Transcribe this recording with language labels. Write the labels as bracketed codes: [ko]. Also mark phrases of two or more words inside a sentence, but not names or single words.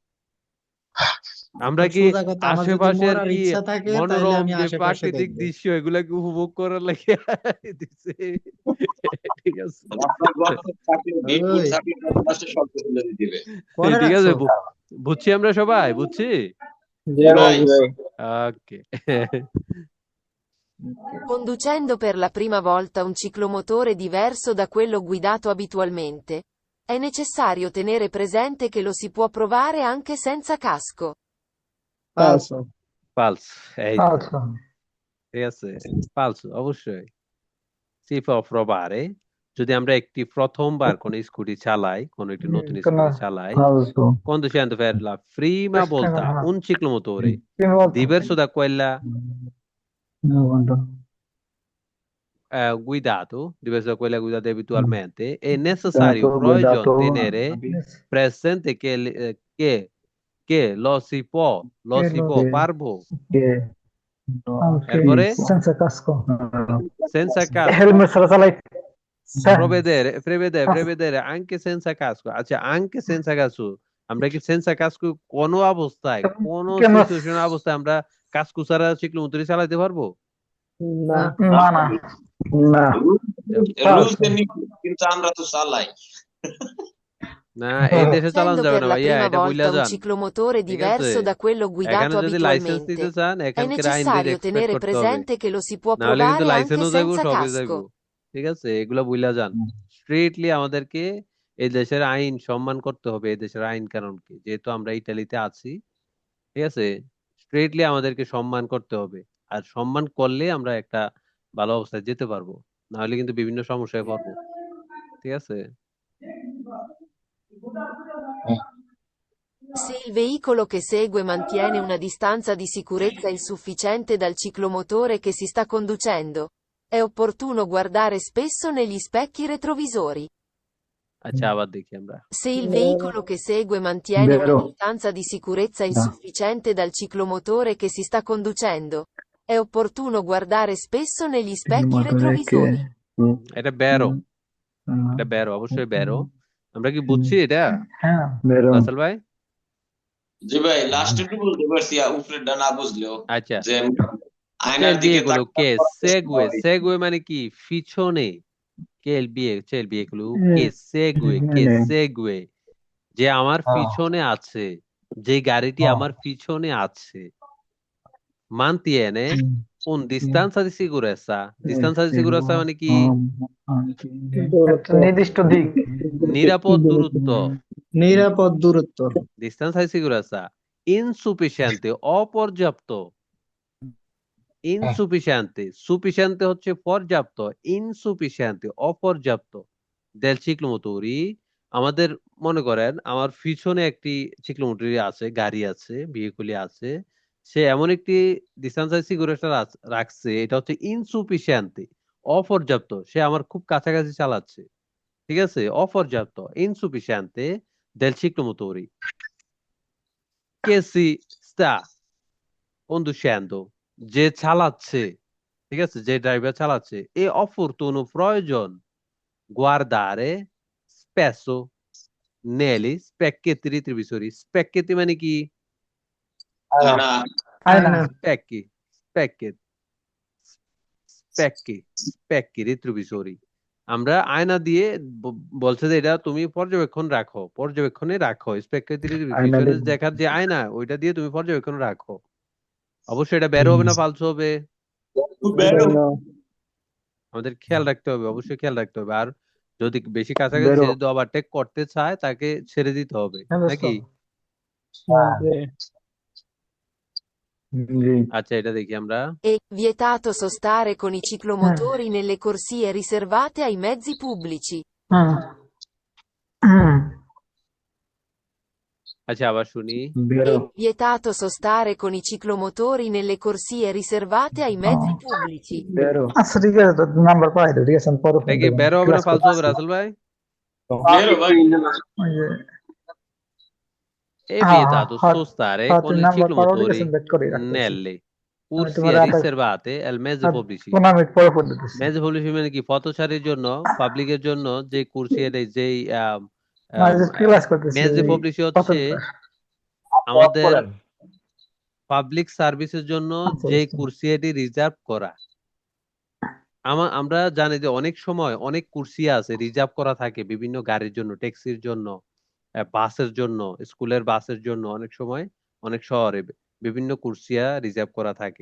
[bn] আমরা কি আশেপাশের কি মনোরম যে প্রাকৃতিক দৃশ্য, এগুলাকে উপভোগ করার লাগে দিছে, ঠিক আছে? ঠিক আছে, বুঝছি আমরা সবাই, বুঝছি? ওকে। [it] Conducendo per la prima volta un ciclomotore diverso da quello guidato abitualmente, è necessario tenere presente che lo si può provare anche senza casco. Falso. Falso. falso [bn] ঠিক আছে, falso অবশ্যই। [it] Si può provare, [bn] যদি আমরা একটি প্রথমবার কোন স্কুটি চালাই, কোন একটি নতুন স্কুটি চালাই, [it] conducendo per la prima volta un ciclomotore diverso da quella guidato, diverso da quella guidata abitualmente, è necessario, proয়োজন, tenere presente che lo si può [bn] পারবো, এরপরে [it] senza casco, [bn] হেলমেট ছাড়া চালাই, [it] prevedere anche senza casco। [bn] আচ্ছা, [it] anche senza casco [bn] আমরা কি [it] senza casco [bn] কোনো অবস্থায় কোনো কেন সিচুয়েশন অবস্থায় আমরা কাজকু ছাড়া চিকলোমোটরি চালাতে পারবো? না না না না রুলস [it] falso [bn] কিন্তু আমরা তো চালাই। না, এই দেশে চালানো [it] Essendo [bn] যাবে [it] per [bn] না [it] la [bn] ভাইয়া, [it] prima [bn] এটা বুইলা [it] volta un [bn] যান। [it] ciclomotore [bn] ঠিক আছে, [it] diverso da quello [bn] এখানে [it] guidato [bn] যদি লাইসেন্স নিতে [it] abitualmente, [bn] চান [it] è [bn] এখানকার আইন দিয়ে [it] necessario [bn] রেসপেক্ট [it] tenere [bn] করতে হবে, [it] presente che lo si può [bn] না হলে কিন্তু [it] provare anche [bn] লাইসেন্সও যাইবো, [it] senza [bn] সবই যাইবো। [it] casco. [bn] ঠিক আছে, এগুলা বুইলা যান। স্ট্রিক্টলি আমাদেরকে এই দেশের আইন সম্মান করতে হবে, এই দেশের আইন কানুনকে, যেহেতু আমরা ইতালিতে আছি। ঠিক আছে, স্ট্রিক্টলি আমাদেরকে সম্মান করতে হবে, আর সম্মান করলে আমরা একটা ভালো অবস্থায় যেতে পারবো, না হলে কিন্তু বিভিন্ন সমস্যায় পড়বো। ঠিক আছে, [it] Se il veicolo che segue mantiene una distanza di sicurezza insufficiente dal ciclomotore che si sta conducendo, è opportuno guardare spesso negli specchi retrovisori. [bn] আচ্ছা আবার দেখি আমরা। [it] Se il veicolo che segue mantiene una Vero. distanza di sicurezza insufficiente dal ciclomotore che si sta conducendo, è opportuno guardare spesso negli specchi retrovisori. [bn] এটা বেরো, এটা বেরো, অবশ্যই বেরো। আমরা কি বুঝছি এটা হ্যাঁ বেরো রাসেল ভাই? জি ভাই, লাস্ট একটু বুঝতে পারছি, উপরেরটা না বুঝলেও, আচ্ছা, যে আয়নার চেল দিকে [it] veicolo che segue, [bn] তাকালে সেগুয়ে মানে কি পিছনে, [it] che il veicolo che segue, che segue, [bn] যে আমার পিছনে আছে, যে গাড়িটি আমার পিছনে আছে, [it] mantiene un distanza di sicurezza, distanza di sicurezza [bn] মানে কি একটা নির্দিষ্ট দিক নিরাপদ দূরত্ব, নিরাপদ দূরত্ব [it] distanza di sicurezza, insufficiente অপর্যাপ্ত, insufficiente, sufficiente [bn] হচ্ছে পর্যাপ্ত, [it] insufficiente অপর্যাপ্ত del ciclomotori। [bn] আমাদের মনে করেন আমার পিছনে একটি চিকলোমোটরি আছে, গাড়ি আছে, ভেহিকুলি আছে, সে এমন একটি ডিস্টেন্স সিকিউরিটি রাখছে, এটা হচ্ছে ইনসুফিসিয়েন্ট, অপর্যাপ্ত, সে আমার খুব কাছাকাছি চালাচ্ছে। ঠিক আছে, অপর্যাপ্ত, [it] ইনসুফিসিয়েন্ট del ciclomotori che si sta conducendo, [bn] যে চালাচ্ছে, ঠিক আছে, যে ড্রাইভার চালাচ্ছে, [it] è opportuno [bn] প্রয়োজন [it] guardare spesso negli specchietti retrovisori, [bn] specchietti মানে কি আয়না, আয়না [it] specchi, specchi, specchi, specchi retrovisori। [bn] আমরা আয়না দিয়ে বলছে যে এটা তুমি পর্যবেক্ষণ রাখো, পর্যবেক্ষণে রাখো, [it] specchietti retrovisori [bn] দেখার যে আয়না, ওইটা দিয়ে তুমি পর্যবেক্ষণ রাখো। অবশ্যই এটা বের হবে না ফালতু হবে, আমাদের খেয়াল রাখতে হবে, অবশ্যই খেয়াল রাখতে হবে। আর যদি বেশি কাছাকাছি বেরো। যদি ওভারটেক করতে চায় তাকে ছেড়ে দিতে হবে, নাকি? জি আচ্ছা, এটা দেখি আমরা। [it] È vietato sostare con i ciclomotori nelle corsie riservate ai mezzi pubblici. [bn] আচ্ছা আবার শুনি। বেরো [it] È vietato sostare con i ciclomotori nelle corsie riservate ai mezzi pubblici. [bn] বেরো আচ্ছা ঠিক আছে তো নাম্বার পাই তো ঠিক আছে আমি পরে ফোন দেখি দেব বের হবে না ক্লাস ফালতু হবে করতেছি রাসেল ভাই? বেরো ভাই। ওই যে [it] È vietato [bn] হ্যাঁ [it] sostare [bn] হ্যাঁ [it] con [bn] তুমি [it] i [bn] নাম্বার পারো ঠিক [it] ciclomotori [bn] আছে ব্যাক করে রাখতেছি [it] nelle [bn] আমি [it] corsie [bn] তোমার [it] riservate ai mezzi pubblici। [bn] 15 মিনিট পরে ফোন দিতেছি [it] mezzi pubblici [bn] মানে কি পথচারীর জন্য, পাবলিকের জন্য যে কুরসিয়ার যেই না যে ক্লাস করতেছি মেজ ওই পবলিসি কত হচ্ছে আমাদের পাবলিক সার্ভিসের জন্য আচ্ছা, যে আচ্ছা। কুরসিয়াটি রিজার্ভ করা। আমরা জানি যে অনেক সময় অনেক কুরসিয়া আছে রিজার্ভ করা থাকে বিভিন্ন গাড়ির জন্য, ট্যাক্সির জন্য, বাসের জন্য, স্কুলের বাসের জন্য, অনেক সময় অনেক শহরে বিভিন্ন কুরসিয়া রিজার্ভ করা থাকে।